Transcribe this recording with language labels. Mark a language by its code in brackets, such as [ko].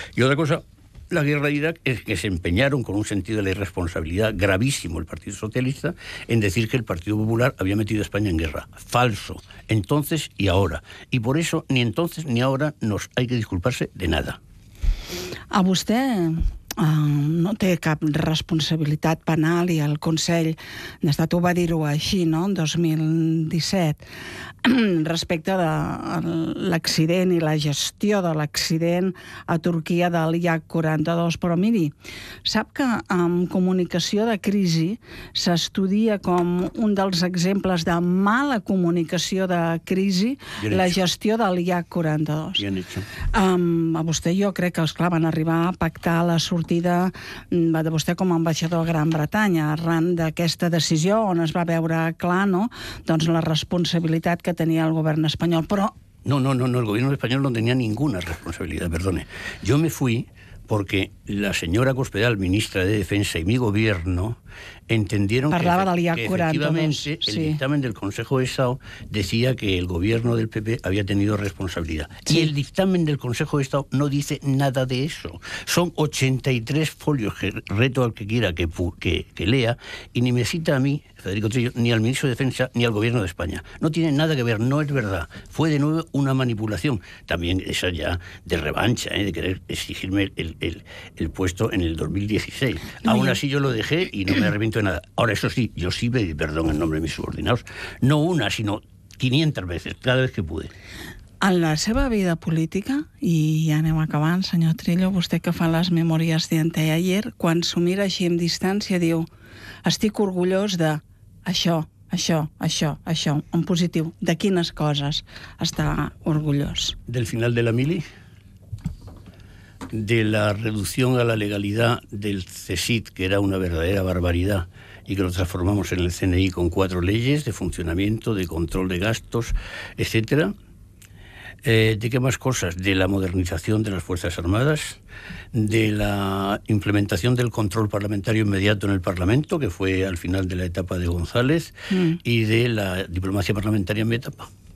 [es] Y otra cosa, la guerra de Irak es que se empeñaron con un sentido de la irresponsabilidad gravísimo el Partido Socialista en decir que el Partido Popular había metido a España en guerra. Falso, entonces y ahora. Y por eso ni entonces ni ahora nos hay que disculparse de nada. A usted, [ca] no té cap responsabilitat penal i el Consell d'Estat ho va dir-ho així, no?, en 2017, respecte de l'accident i la gestió de l'accident a Turquia del IH-42. Però miri, sap que amb comunicació de crisi s'estudia com un dels exemples de mala comunicació de crisi la gestió del IH-42. A vostè jo crec que, esclar, van arribar a pactar la sortida de vostè com a ambaixador a Gran Bretanya arran d'aquesta decisió on es va veure clar, no?, doncs la responsabilitat que tenia el govern espanyol, però... [es] No, el govern espanyol no tenia ninguna responsabilitat, perdone. Yo me fui porque la señora Cospedal, ministra de Defensa, y mi gobierno entendieron que efectivamente el dictamen del Consejo de Estado decía que el gobierno del PP había tenido responsabilidad. Sí. Y el dictamen del Consejo de Estado no dice nada de eso. Son 83 folios, que reto al que quiera que lea, y ni me cita a mí, Federico Trillo, ni al ministro de Defensa, ni al gobierno de España. No tiene nada que ver, no es verdad. Fue de nuevo una manipulación. También esa ya de revancha, de querer exigirme el puesto en el 2016. Sí. Aún así yo lo dejé y no me arrepiento de nada. Ahora, eso sí, yo sí pedí perdón en nombre de mis subordinados. No una, sino 500 veces, cada vez que pude. [ca] En la seva vida política, i ja anem acabant, senyor Trillo, vostè que fa les memòries d'anteayer, quan s'ho mira així amb distància, diu... Estic orgullós de això, en positiu. De quines coses està orgullós? [es] Del final de la mili, de la reducción a la legalidad del CSIC, que era una verdadera barbaridad, y que lo transformamos en el CNI con 4 leyes de funcionamiento, de control de gastos, etcétera. ¿De qué más cosas? De la modernización de las Fuerzas Armadas, de la implementación del control parlamentario inmediato en el Parlamento, que fue al final de la etapa de González, y de la diplomacia parlamentaria en mi etapa.